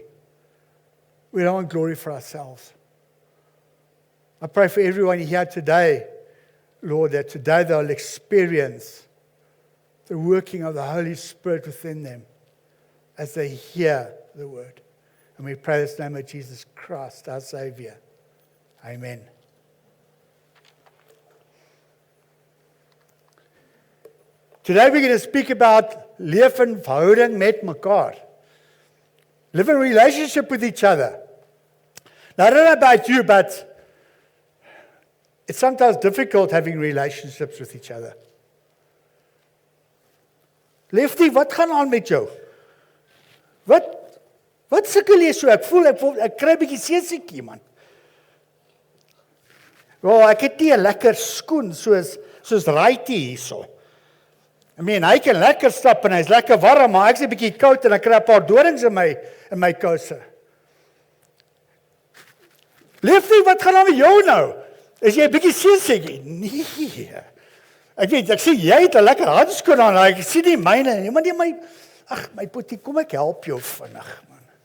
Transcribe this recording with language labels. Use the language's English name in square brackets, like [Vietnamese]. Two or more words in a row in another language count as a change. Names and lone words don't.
[English] We don't want glory for ourselves. I pray for everyone here today, Lord, that today they'll experience the working of the Holy Spirit within them as they hear the word. And we pray this in the name of Jesus Christ, our Savior. Amen. Today we're going to speak about [Afrikaans] leef in verhouding met mekaar. [English] Live in relationship with each other. Now, I don't know about you, but it's sometimes difficult having relationships with each other. [Afrikaans] Lefty, wat gaan aan met jou? Wat sukkel jy so? Ek voel ek kry 'n bietjie seesiekie, man. Wel, ek het nie 'n lekker skoen soos Righty hierso. [English] I mean, [Afrikaans] hy kan lekker stap en hy's lekker warm, maar ek's 'n bietjie koud en ek kry 'n paar dorings in my kouse. Lefty, wat gaan aan met jou nou? Is jy 'n bietjie seesiek? Nee. Ek weet, ek sê jy het 'n lekker handskoen aan, ek sien nie myne nie, maar nie my poetie, kom ek help jou vinnig, man.